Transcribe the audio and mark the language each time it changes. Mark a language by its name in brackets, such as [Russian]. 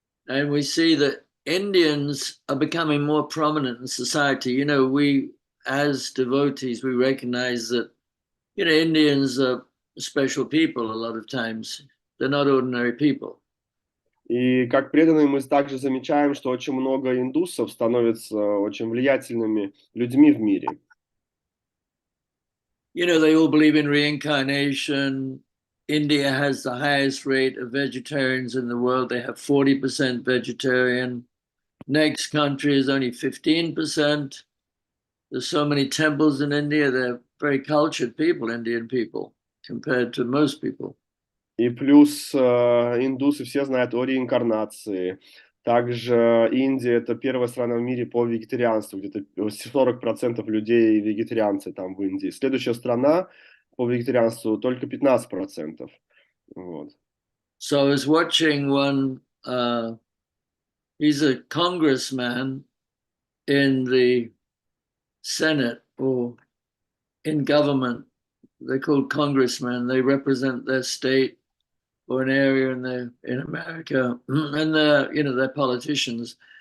[English] And we see that Indians are becoming more prominent in society. You know, we as devotees, we recognize that, you know, Indians are special people a lot of times. They're not ordinary people. [Russian] И как преданные мы также замечаем, что очень много индусов становятся очень влиятельными людьми в мире. [English] You know, they all believe in reincarnation. India has the highest rate of vegetarians in the world. They have 40% vegetarian. Next country is only 15%. There's so many temples in India. They're very cultured people, Indian people, compared to most people. [Russian] И плюс индусы все знают о реинкарнации. Также Индия – это первая страна в мире по вегетарианству, где-то 40% людей вегетарианцы там в Индии. Следующая страна по вегетарианству только 15%. Вот. [English] So I was watching one, he's a congressman in the Senate or in government. They're called congressmen. They represent their state or an area in America, and they're politicians.